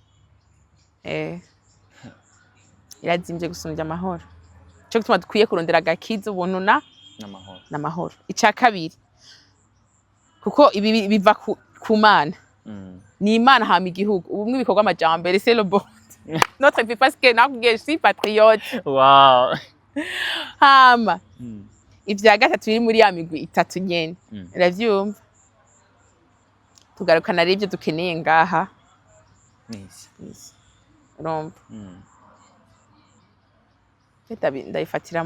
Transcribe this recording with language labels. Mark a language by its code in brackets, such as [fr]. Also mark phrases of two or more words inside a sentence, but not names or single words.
[rn] irazimbye gusumbya amahoro cyo gutuma dukwiye kurondera agakiza ubuntu n'amahoro icya kabiri kuko ibi biva ku Mana ni Imana hama igihugu ubumwe bikorwa amajambere [fr] c'est le bon notre vie parce que [rn] nakubwiye [fr] je suis patriote [rn] Wow. hama ivya gatatu biri muri ya migwi itatu nyene uravyumva tugarukana rero ivyo dukeneye ngaha urumva ndayifatira